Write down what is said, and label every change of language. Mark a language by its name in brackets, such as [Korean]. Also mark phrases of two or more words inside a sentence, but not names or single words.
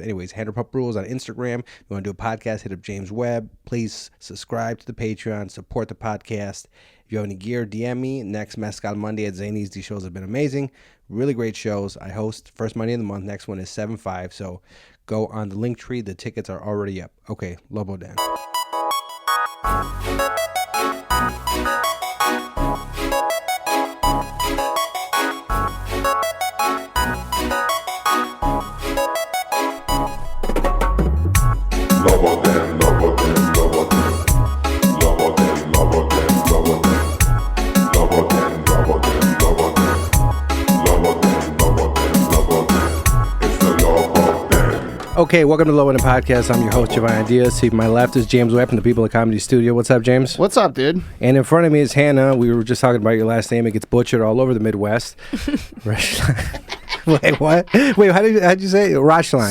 [English] Anyways, Hannah Pup Rules on Instagram. If you want to do a podcast, hit up James Webb. Please subscribe to the Patreon. Support the podcast. If you have any gear, DM me. Next Mezcal Monday at Zany's. These shows have been amazing. Really great shows. I host first Monday of the month. Next one is 7/5. So go on the link tree. The tickets are already up. Okay, Lobo Dan. Lobo Dan, Lobo Dan, Lobo Dan. Lobo Dan, Lobo Dan, Lobo Dan. Lobo Dan, Lobo Dan, Lobo Dan. Lobo Dan, Lobo Dan, Lobo Dan. It's the Lobo Dan. Okay, welcome to the Lobo Dan podcast. I'm your host, Giovanni Diaz. To my left is James Webb from the People of Comedy Studio. What's up, James? What's up, dude? And in front of me is Hannah. We were just talking about your last name. It gets butchered all over the Midwest. Wait, what? Wait, how'd you say it? Roeschlein.